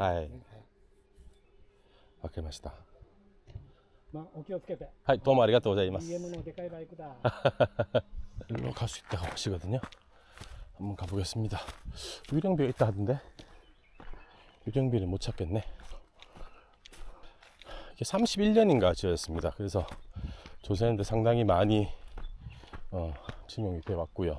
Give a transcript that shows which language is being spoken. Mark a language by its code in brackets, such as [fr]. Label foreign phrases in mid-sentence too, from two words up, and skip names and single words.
[ja] はいですね。わかりました。まあ、お気をつけて。はい、どうもありがとうございます。 BMのでかいバイクだ。 [ko] 일로 갈 수 있다고 하시거든요. 한번 가보겠습니다. 유령비가 있다 하던데 유령비를 못 찾겠네. 이게 31년인가 지어졌습니다. 그래서 조사했는데 상당히 많이 증용이 돼 왔고요.